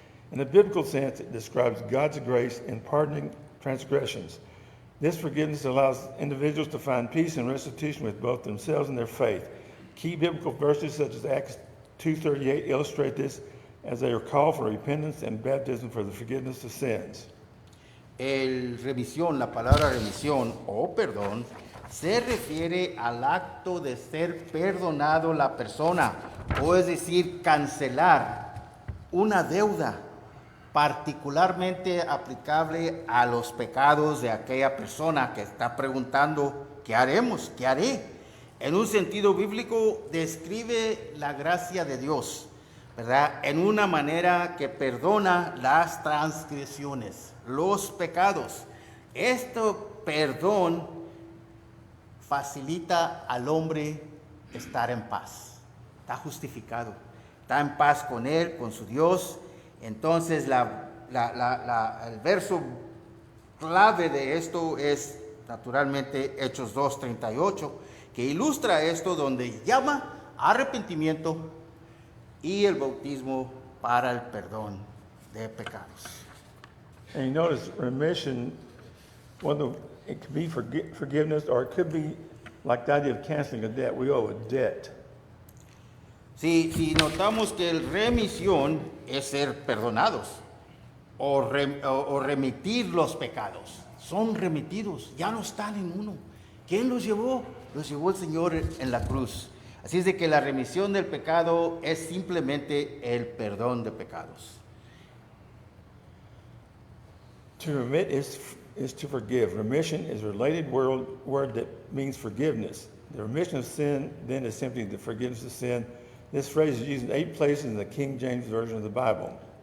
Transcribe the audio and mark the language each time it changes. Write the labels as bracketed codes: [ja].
[en] In a biblical sense, it describes God's grace in pardoning transgressions. This forgiveness allows individuals to find peace and restitution with both themselves and their faith. Key biblical verses such as Acts 2:38 illustrate this as they are called for repentance and baptism for the forgiveness of sins. [es] La palabra remisión o perdón se refiere al acto de ser perdonado la persona, o es decir, cancelar una deuda particularmente aplicable a los pecados de aquella persona que está preguntando, ¿qué haremos? ¿Qué haré? En un sentido bíblico describe la gracia de Dios, ¿verdad? En una manera que perdona las transgresiones, los pecados. Este perdón facilita al hombre estar en paz. Está justificado, está en paz con él, con su Dios. Entonces el verso clave de esto es naturalmente Hechos 2:38, que ilustra esto, donde llama arrepentimiento y el bautismo para el perdón de pecados. [en] And you notice remission, it could be forgiveness, or it could be like the idea of canceling a debt. We owe a debt. [es] Si notamos que el remisión es ser perdonados o remitir los pecados. Son remitidos, ya no están en uno. ¿Quién los llevó? Los llevó el Señor en la cruz. Así es de que la remisión del pecado es simplemente el perdón de pecados. [en] To remit is to forgive. Remission is a related word that means forgiveness. The remission of sin then is simply the forgiveness of sin. This phrase is used in 8 places in the King James Version of the Bible.